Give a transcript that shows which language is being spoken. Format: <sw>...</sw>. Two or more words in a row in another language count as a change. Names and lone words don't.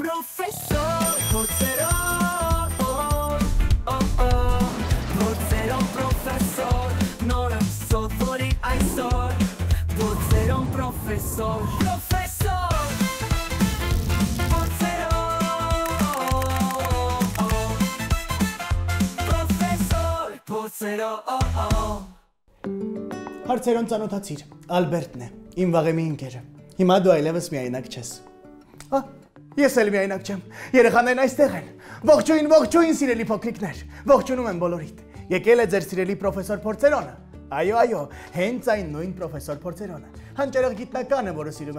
<hy>Professor Porcero, Porcero professor, Nora sottori այսօր, Porcero professor, Porcero, Professor Porcero. Հարցերոն ծանոթացիր, Ալբերտն է, իմ վաղեմի ընկերը, հիմա դու այլևս միայնակ չես։ Ես էլ միայնակ չեմ, երեխաներն այստեղ են, ողջույն սիրելի փոքրիկներ, ողջունում եմ բոլորիդ, եկել է ձեր սիրելի պրոֆեսոր Փորձերոնը, այո, հենց այն նույն պրոֆեսոր Փորձերոնը, հանճարեղ գիտնականը, որը սիրում է</hy>